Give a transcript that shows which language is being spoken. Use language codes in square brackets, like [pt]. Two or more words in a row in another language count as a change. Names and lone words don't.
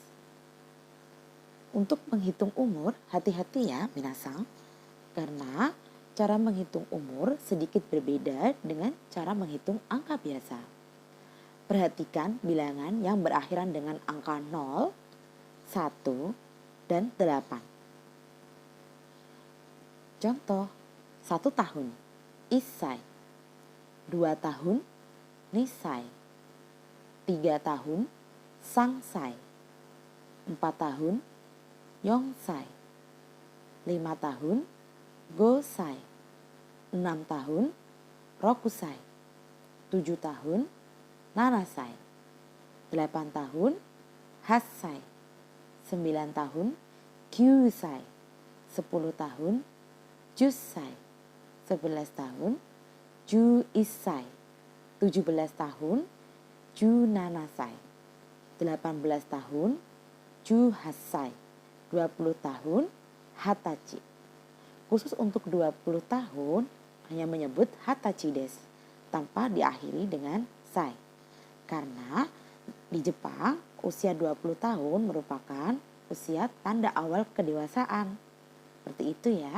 [id] Untuk menghitung umur, hati-hati ya minasang, karena cara menghitung umur sedikit berbeda dengan cara menghitung angka biasa. Perhatikan bilangan yang berakhiran dengan angka 0, 1, dan 8. Contoh, 1 tahun, isai. 2 tahun, nisai. 3 tahun, sangsai. 4 tahun, yongsai. 5 tahun, gosai. 6 tahun, rokusai. 7 tahun, nanasai. 8 tahun, hassai. 9 tahun, kyusai. 10 tahun, jusai. 11 tahun, juisai. 17 tahun, junanasai. 18 tahun, juhassai. 20 tahun, hatachi. Khusus untuk 20 tahun hanya menyebut [ja] 二十歳です [id] tanpa diakhiri dengan sai. Karena di Jepang usia 20 tahun merupakan usia tanda awal kedewasaan. Seperti itu ya.